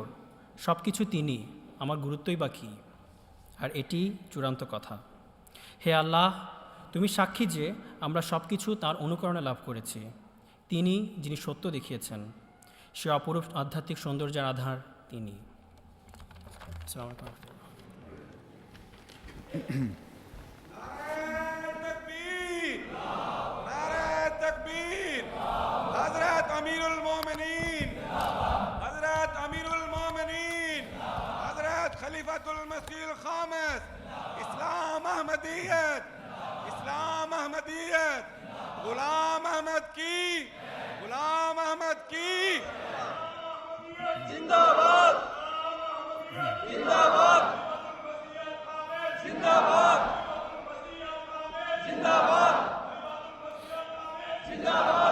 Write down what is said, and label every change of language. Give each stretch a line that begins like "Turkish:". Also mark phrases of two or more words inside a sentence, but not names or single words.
Bangla: সব কিছু তিনি, আমার গুরুত্বই বা কী? আর এটি চূড়ান্ত কথা। হে আল্লাহ, তুমি সাক্ষী যে আমরা সব কিছু তাঁর অনুকরণে লাভ করেছি। তিনি যিনি সত্য দেখিয়েছেন, সে অপরূপ আধ্যাত্মিক সৌন্দর্যের আধার তিনি।
Arabic: السلام عليكم.
Urdu: تکبیر نعرہ تکبیر حضرت امیر المومنین حضرت امیر المومنین حضرت خلیفۃ المسیح الخامس اسلام احمدیت اسلام احمدیت غلام احمد کی غلام احمد کی زندہ باد زندہ باد زندہ باد زندہ باد زندہ باد.